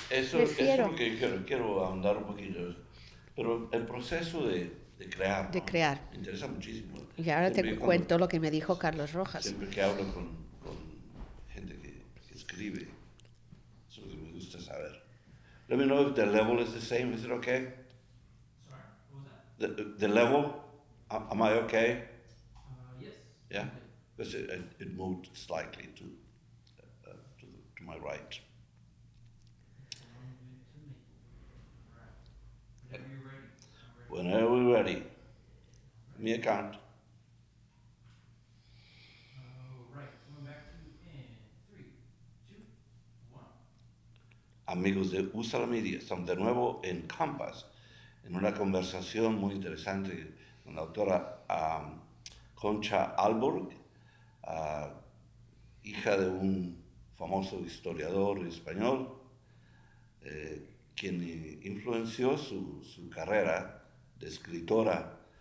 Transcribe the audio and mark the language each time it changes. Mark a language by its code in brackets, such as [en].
[es] Eso es Prefiero lo que quiero ahondar un poquito. Pero el proceso de crear, de ¿no? crear. Me interesa muchísimo. Y ahora te cuento lo que me dijo Carlos Rojas. Siempre que hablo con gente que escribe, eso es lo que me gusta saber. [en] Let me know if the level is the same. Is it okay? Sorry, what was that? The level, am I okay? Yes. Yeah? Okay. Because it moved slightly to my right. Sound good to me. Alright. Whenever you're ready. I'm ready. Whenever we're ready. Me account. Alright, going back to in 3, 2, 1. [es] Amigos de Usa la Media, estamos de nuevo en Compass, en una conversación muy interesante con la autora Concha Alborg, hija de un famoso historiador español, quien influenció su carrera de escritora.